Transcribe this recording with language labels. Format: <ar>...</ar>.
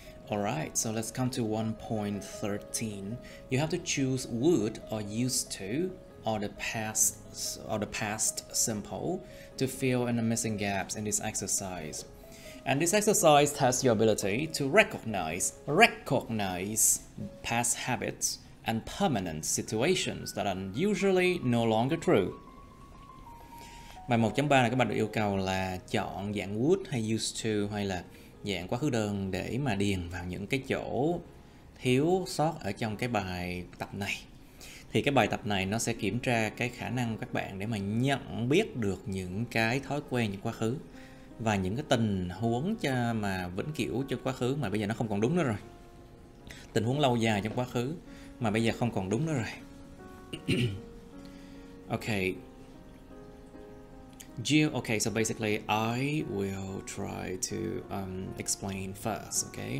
<en>Alright, so let's come to 1.13. You have to choose would or used to or the past simple to fill in the missing gaps in this exercise. And this exercise tests your ability to recognize past habits and permanent situations that are usually no longer true.</en> <vi>Bài 1.3 này các bạn được yêu cầu là chọn dạng would hay used to hay là dạng quá khứ đơn để mà điền vào những cái chỗ thiếu sót ở trong cái bài tập này. Thì cái bài tập này nó sẽ kiểm tra cái khả năng của các bạn để mà nhận biết được những cái thói quen trong quá khứ và những cái tình huống mà vĩnh cửu trong quá khứ mà bây giờ nó không còn đúng nữa rồi. Tình huống lâu dài trong quá khứ mà bây giờ không còn đúng nữa rồi.</vi> <en>Okay. Jill, okay, so basically I will try to explain first, okay?</en>